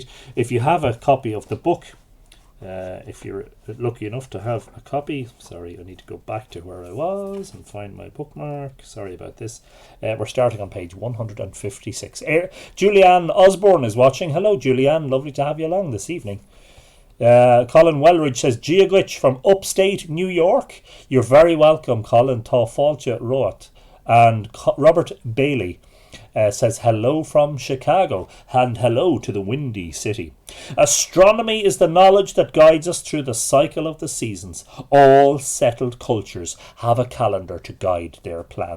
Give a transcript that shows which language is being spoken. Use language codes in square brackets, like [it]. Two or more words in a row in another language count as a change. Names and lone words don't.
[en] If you have a copy of the book, if you're lucky enough to have a copy, sorry, I need to go back to where I was and find my bookmark. Sorry about this. We're starting on page 156. Julianne Osborne is watching. Hello, Julianne. Lovely to have you along this evening. Colin Wellridge says, Giagwich from upstate New York. You're very welcome, [ga] Colin. Tá fáilte roat. [en] And Robert Bailey says hello from Chicago, and hello to the Windy City. Astronomy is the knowledge that guides us through the cycle of the seasons. All settled cultures have a calendar to guide their plans.